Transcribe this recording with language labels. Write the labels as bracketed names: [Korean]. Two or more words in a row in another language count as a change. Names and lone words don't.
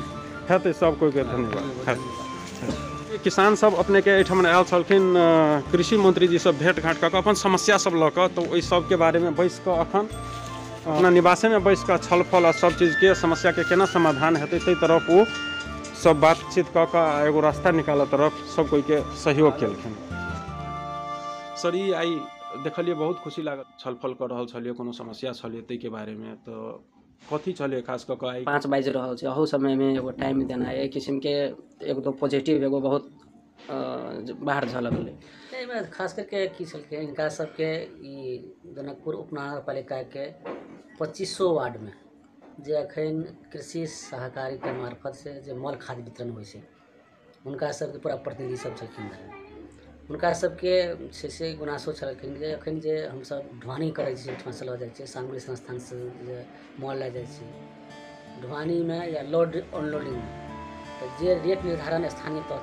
[Maithili] है तो सब कोई के धन्यवाद किसान सब अपने के एहिठाम आयल छलखिन कृषि मंत्री जी सब भेंट घाट कऽ अपन समस्या सब लऽ कऽ तो ओहि सब के बारे में बैस कऽ अखन अपना निवासे में बैस कऽ छलफल आ सब चीज के समस्या के केना समाधान हेतै ताहि तरफ वो सब बातचीत कऽ कऽ एगो रास्ता निकालऽ तरफ सब कोई के सहयोग केलखिन सर ई आई देखलिए बहुत खुशी लागत छलफल कर रहल छलिए कोनो समस्या छलिए ताहि के बारे में तो कथी चले खास कऽ कऽ 5 बाजि रहल छै अहू समय में एगो टाइम देना एहि किस्म के एक दो पॉजिटिव एगो बहुत बाहर झलकलै एहिमे खास करके की छलकै इनका सबके ई जनकपुर उपमहानगरपालिका के 2500 वार्ड में जे अखन कृषि सहकारी के मार्फत से जे मल खाद वितरण होइ छै हुनका सबके पूरा प्रतिनिधि सब छलखिन हुनका सबके से गुनासो छलखिन जे अखन जे हमसब ढुआनी करै छी ओहिठाम से लऽ जाइ छियै सामग्री संस्थान से जे मल लऽ जाइ छी ढुआनी में या लोड अनलोडिंग तो जे रेट निर्धारण स्थानीय तय